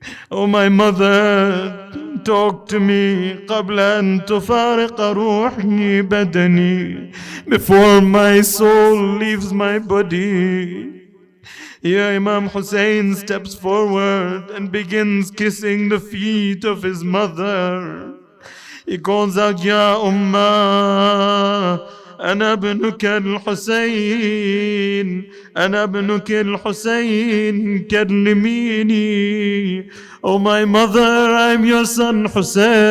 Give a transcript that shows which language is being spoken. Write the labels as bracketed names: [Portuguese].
[English] Oh my mother, talk to me [Arabic] قبل أن تفارق روحي بدني, [English] before my soul leaves my body. Here Imam Hussein steps forward and begins kissing the feet of his mother. He calls out, [Arabic] "Ya Ummah, أنا ابنك الحسين, أنا ابنك الحسين, كلميني." [English] Oh my mother, I'm your son Hussein.